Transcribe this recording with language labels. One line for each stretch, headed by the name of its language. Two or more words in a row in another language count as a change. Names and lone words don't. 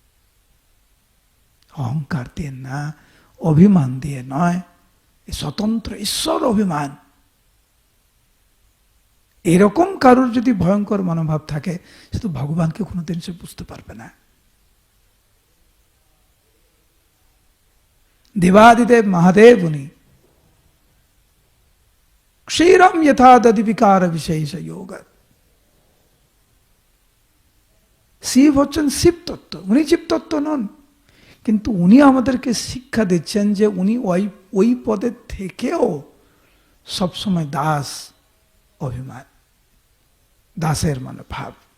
Bangla: অহংকার দিয়ে না, অভিমান দিয়ে নয়। স্বতন্ত্র ঈশ্বর অভিমান, এরকম কারোর যদি ভয়ঙ্কর মনোভাব থাকে সে তো ভগবানকে কোনোদিন সে বুঝতে পারবে না।
Sanskrit: देवादिदेव महादेव उनी क्षीरम यथा दधि विकार विशेष योग।
Bangla: শিব হচ্ছেন শিব তত্ত্ব, উনি জীব তত্ত্ব নন, কিন্তু উনি আমাদেরকে শিক্ষা দিচ্ছেন যে উনি ওই পদের থেকেও সবসময় দাস অভিমান, দাসের মনোভাব।